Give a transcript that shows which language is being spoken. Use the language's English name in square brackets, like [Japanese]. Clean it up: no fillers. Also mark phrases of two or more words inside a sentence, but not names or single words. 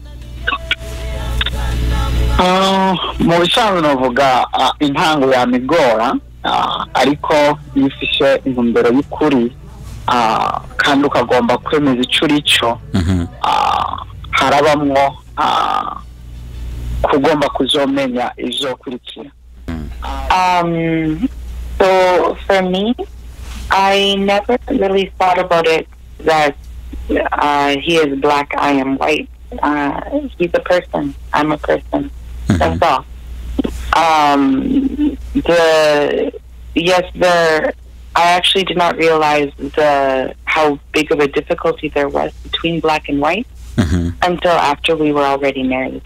[Rundi] Mu bisanzwe novuga intango ya migora, ariko yifishe intumbero y'ukuri kandi ukagomba kwemeza ico urico, harabamwo kugomba kuzomenya izokurikira. [English] So for me, I never really thought about it that he is black, I am white. He's a person, I'm a person. That's all. I actually did not realize how big of a difficulty there was between black and white until after we were already married.